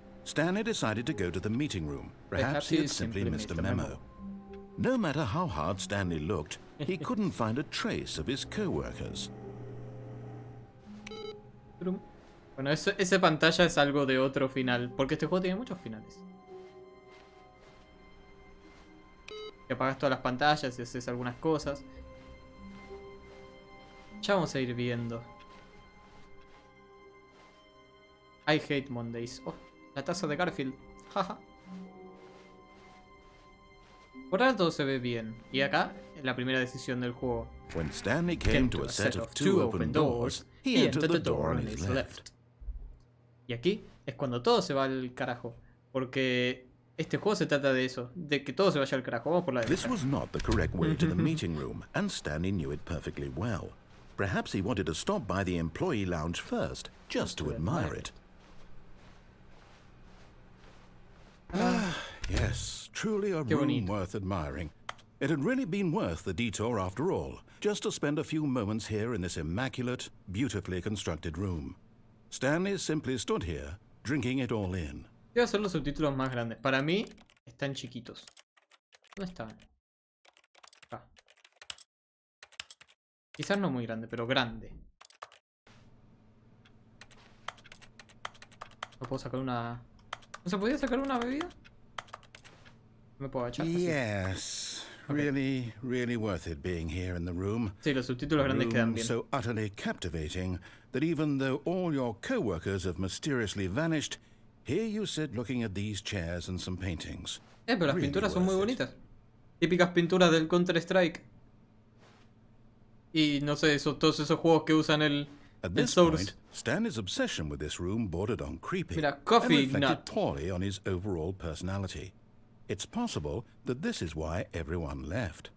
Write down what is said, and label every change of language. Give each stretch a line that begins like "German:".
English: Stanley decided to go to the meeting room. Perhaps he had simply missed a memo. No matter how hard Stanley looked, he couldn't find a trace of his co-workers.
Spanish: Bueno, esa pantalla es algo de otro final, porque este juego tiene muchos finales. Que apagas todas las pantallas y haces algunas cosas. Ya vamos a ir viendo.
English: I hate Mondays.
Spanish: Oh, la taza de Garfield. Jaja. Por ahora todo se ve bien. Y acá, la primera decisión del juego.
English: When Stanley came to a set of 2 open doors, he entered the door on his left.
Spanish: Y aquí es cuando todo se va al carajo. Porque este juego se trata de eso. De que todo se vaya al carajo. Vamos por la derecha.
English: This was not the correct way to the meeting room, and Stanley knew it perfectly well. Perhaps he wanted to stop by the employee lounge first, just to admire it. Yes, truly a room worth admiring. It had really been worth the detour after all, just to spend a few moments here in this immaculate, beautifully constructed room. Stanley simply stood here, drinking it all in.
Spanish: Voy a hacer los subtítulos más grandes. Para mí, están chiquitos. ¿Dónde estaban? Acá. Quizás no muy grande, pero grande. ¿No puedo sacar una...? ¿No se podía sacar una bebida? ¿Me puedo agachar?
English: Yes, really, really worth it being here in the room.
Spanish: Sí, los subtítulos grandes quedan bien.
English: So utterly captivating that even though all your co-workers have mysteriously vanished, here you sit looking at these chairs and some paintings.
Spanish: Pero las pinturas son muy bonitas. Típicas pinturas del Counter-Strike. Y no sé, todos esos juegos que usan el Source.
English: Stanley's obsession with this room bordered on creepy
Spanish: Mira,
English: coffee and reflected nut. poorly on his overall personality. It's possible that this is why everyone left.